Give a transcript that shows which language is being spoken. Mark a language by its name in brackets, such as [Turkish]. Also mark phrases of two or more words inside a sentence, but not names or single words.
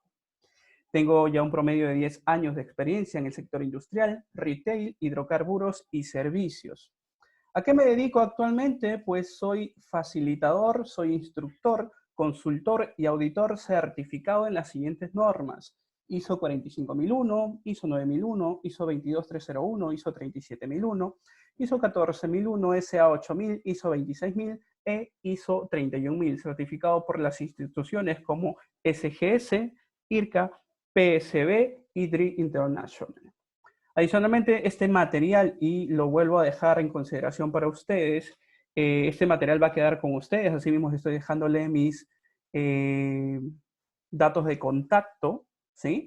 [Spanish] Tengo ya un promedio de 10 años de experiencia en el sector industrial, retail, hidrocarburos y servicios. ¿A qué me dedico actualmente? Pues soy facilitador, soy instructor, consultor y auditor certificado en las siguientes normas: ISO 45001, ISO 9001, ISO 22301, ISO 37001, ISO 14001, SA 8000, ISO 26000 e ISO 31000, certificado por las instituciones como SGS, IRCA, PSB y DRI International. Adicionalmente, este material, y lo vuelvo a dejar en consideración para ustedes, este material va a quedar con ustedes, así mismo estoy dejándole mis datos de contacto, ¿sí?